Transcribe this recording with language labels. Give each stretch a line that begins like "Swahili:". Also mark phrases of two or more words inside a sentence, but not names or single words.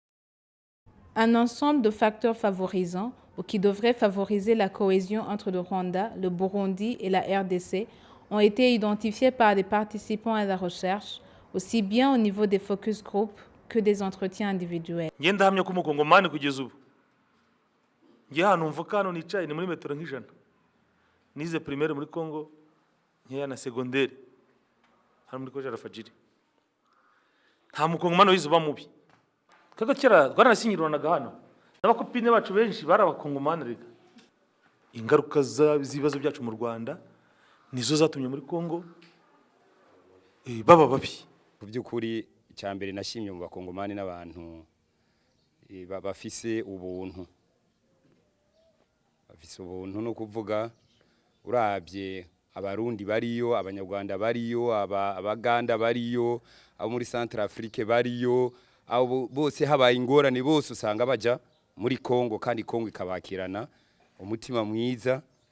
French: Un ensemble de facteurs favorisants ou qui devraient favoriser la cohésion entre le Rwanda, le Burundi et la RDC ont été identifiés par les participants à la recherche, aussi bien au niveau des
English: focus group
French: que des entretiens individuels.
Kinyarwanda: Ngenda hamya ko umukongomani kugeza ubu ngiye hano mvuka hano nicaye ni muri metero nk'ijana, nize primaire muri Congo nkeya na secondaire hano muri Koja Rafajiri, nta mukongomani wize uba mubi. Kaga kera twaranasinyiranaga hano n'abakopine bacu benshi bari abakongomani rega. Ingaruka z'ibibazo byacu mu Rwanda nizo zatumye muri Congo baba babi. Ku by'ukuri icyambere nashimye mu bakongomani n'abantu bafise ubuntu. Bafise ubuntu no kuvuga urabye abarundi bariyo, abanyarwanda bariyo, abaganda bariyo, abo muri Central Afrique bariyo, abo bose habaye ingorane bose usanga baja muri Kongo kandi Kongo ikabakirana umutima mwiza.